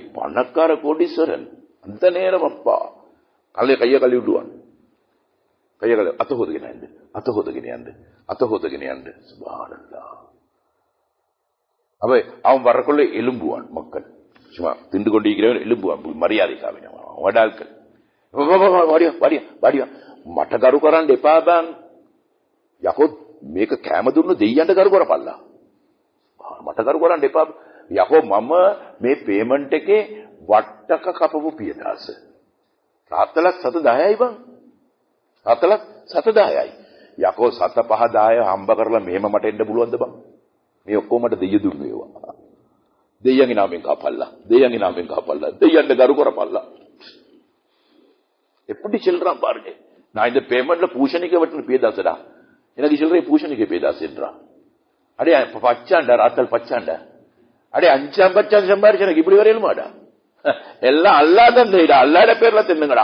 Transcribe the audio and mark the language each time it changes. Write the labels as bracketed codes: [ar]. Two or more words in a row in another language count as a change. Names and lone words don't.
[ta] பணக்கார கோடீஸ்வரன் அந்த நேரம் அப்பா கையை கழுவி விட்டுவான். கையை கழுவி அத்தகோதகினியாண்டு சுப்ஹானல்லாஹ். அவன் வரக்குள்ள எலும்புவான். மக்கள் சும்மா திண்டு கொண்டிருக்கிறவன் எலும்புவான் மரியாதைக்காக வடாக்கள். [si] මට කරු කරන්න එපා බං. යකෝ මේක කැම දුන්න දෙයියන්ට කරු කරපල්ලා. මට කරු කරන්න එපා. යකෝ මම මේ පේමන්ට් එකේ වට්ටක කපපු පියදාස. රාත්තලක් 710යි බං. රාත්තලක් 710යි. යකෝ 7-5-10 හම්බ කරලා මෙහෙම මට එන්න පුළුවන්ද බං? මේ ඔක්කොම මට දෙයිය දුන්නේ ඒවා. දෙයියන්ගේ නාමෙන් කපල්ලා. දෙයියන්ට කරු කරපල්ලා. [ta] எப்படி செல்றான் பாருங்க. நான் இந்த பேமெண்ட்ல பூஷணிக்க வெட்டின பேதாசடா, எனக்கு சொல்றேன் பூஷணிக்க பேதாசுன்றான். அடே பச்சாண்டா ராத்தல் பச்சாண்டா. அடே 5 பச்சாந்து சம்பாரிச்சு எனக்கு இப்படி வரையலுமாடா? எல்லாம் அல்லாதான் செய்யடா. அல்லாட பேர்ல தின்னுங்கடா.